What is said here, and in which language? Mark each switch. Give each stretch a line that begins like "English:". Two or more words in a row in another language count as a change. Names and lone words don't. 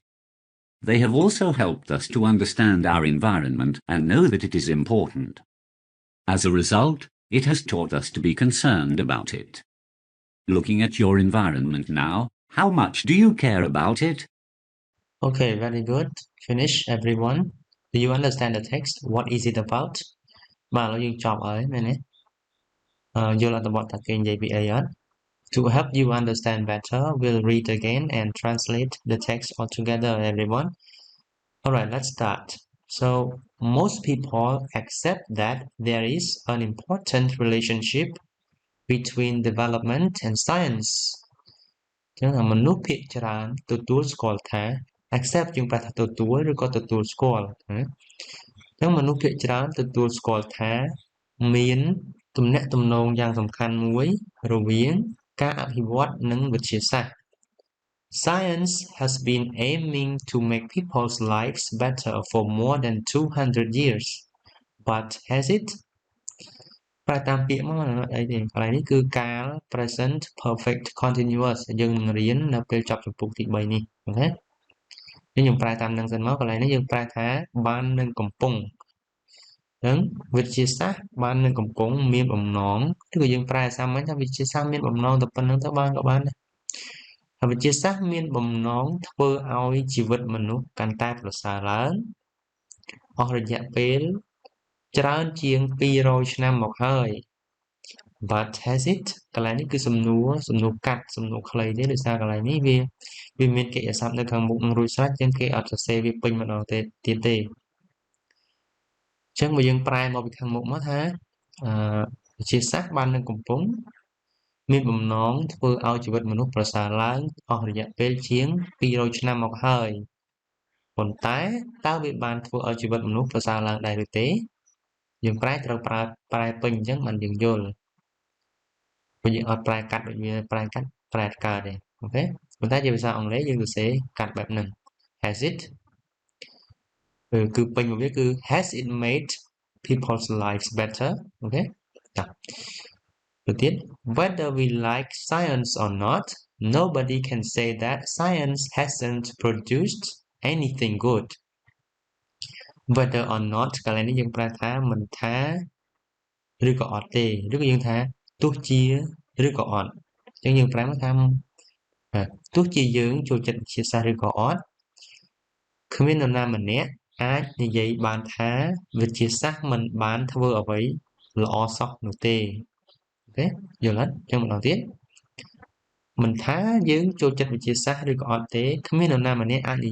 English: They have also helped us to understand our environment and know that it is important. As a result, it has taught us to be concerned about it. Looking at your environment now, how much do you care about it? Okay, very good. Finish, everyone. Do you understand the text? What is it about?
Khmer: បាទឥឡូវយើងចប់ហើយមែនទេយល់អត្ថបទថាគេនិយាយពីអីអត់
English: To help you understand better, we'll read again and translate the text altogether, everyone. Alright, let's start. So, most people accept that there is an important relationship between development and science.
Khmer: អញ្ចឹងមនុស្សភាគច្រើនទទួលស្គាល់ថា accept យើងប្រែថាទទួលឬក៏ទទួលស្គាល់ណាអញ្ចឹងមនុស្សភាគច្រើនទទួលស្គាល់ថាមានទំនាក់ទំនងយ៉ាងសំខាន់មួយរវាងការអភិវឌ្ឍនិងវិទ្យាសាស្ត្រ
English: Science has been aiming to make people's lives better for more than 200 years. But has it?
Khmer: ប្រែតាមពាក្យមកមិនអីទេកន្លែងនេះគឺកាល
English: present perfect continuous
Khmer: យើងនឹងរៀននៅពេលចប់ចម្ពោះទី3នេះ អូខេខ្ញុំប្រែតាមនឹងសិនមកកន្លែងនេះយើងប្រែថាបាននឹងកំពុងអញ្ចឹងវិទ្យាសាស្ត្របាននឹងកំពុងមានបំណងឬក៏យើងប្រែសាមញ្ញថាវិទ្យាសាស្ត្រមានបំណងតែប៉ុណ្្នឹងទៅបានក៏បានដែរវិទ្យាសាស្ត្រមានបំណងធ្វើឲ្យជីវិតមនុស្សកាន់តែប្រសើរឡើងអស់រយៈពេលច្រើនជាង200ឆ្នាំមកហើយ
English: But has it
Khmer: កន្លែងនេះគឺសំណួរកាត់សំណួរខ្លីទេដោយសារកន្លែងនេះវាមានកិរិយាសព្ទនៅខាងមុខនឹងរួចស្រេចចឹងគេអត់សរសេរវាពេញម្ដងទៀតទេចឹងបើ យើងប្រែមកពីខាងមុខមកថាវិទ្យាសាស្ត្របាននឹងកំពុងមានបំណងធ្វើឲ្យជីវិតមនុស្សប្រសើរឡើងអស់រយៈ ពេលជាង200ឆ្នាំមកហើយប៉ុន្តែតើវាបានធ្វើឲ្យជីវិតមនុស្សប្រសើរឡើងដែរឬទេយើង ប្រែត្រូវប្រែពេញអញ្ចឹងបានយើងយល់ព្រោះយើងអត់ប្រែកាត់ដូចវាប្រែកាត់ប្រែកើតទេអូខេប៉ុន្តែជាភាសាអង់គ្លេសយើងសរសេរកាត់បែបហ្នឹង
English: has it
Khmer: គឺពេញមកវាគឺ
English: has it made people's lives better
Khmer: អូខេចាទៅទៀត
English: whether we like science or not nobody can say that science hasn't produced anything good whether or not
Khmer: កន្លែងនេះយើងប្រែថាមិនថាឬក៏អត់ទេឬក៏យើងថាទោះជាឬក៏អត់អញ្ចឹងយើងប្រែមកថាទោះជាយើងចូលចិត្តវិទ្យាសាស្ត្រឬក៏អត់គ្មាននរណាម្នាក់អាចនិយាយបានថា វិទ្យាសាស្ត្រមិនបានធ្វើអ្វីល្អសោះនោះទេអូខេយល់អត់អញ្ចឹងម្ដងទៀតមិនថាយើងចូលចិត្តវិទ្យាសាស្ត្រឬក៏អត់ទេគ្មាននរណាម្នាក់អាចនិ